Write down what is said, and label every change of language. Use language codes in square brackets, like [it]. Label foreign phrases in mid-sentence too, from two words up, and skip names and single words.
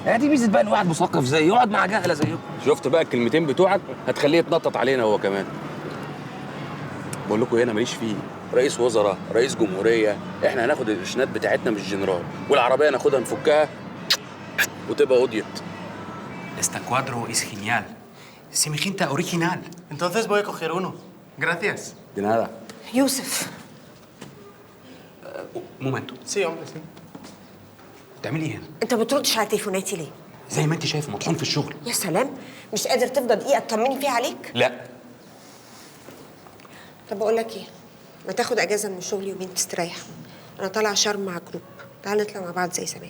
[ar] هي دي ميزه بقى ان واحد مثقف زي يقعد مع جهله زيكم. شفت بقى الكلمتين بتوعك هتخليه يتنطط علينا هو كمان. بقول لكم هنا ماليش فيه، رئيس وزراء، رئيس جمهوريه، احنا هناخد القرشنات بتاعتنا من الجنرال، والعربيه ناخدها نفكها وتبقى قضيت. [es] Este cuadro es genial. Semejante original. Entonces voy a coger uno. Gracias. De nada. [ar] يوسف [es] Un momento. Sí, hombre, sí. [ar] بتعملي ايه هنا؟ انت ما بتردش على تليفوناتي ليه؟ زي ما انت شايفه مطحون في الشغل. يا سلام، مش قادر تفضل دقيقه تطمني فيها عليك؟ لا. طب بقول لك ايه، ما تاخد اجازه من الشغل يومين تستريح. انا طالعه شرم مع جروب، تعال نطلع مع بعض زي زمان.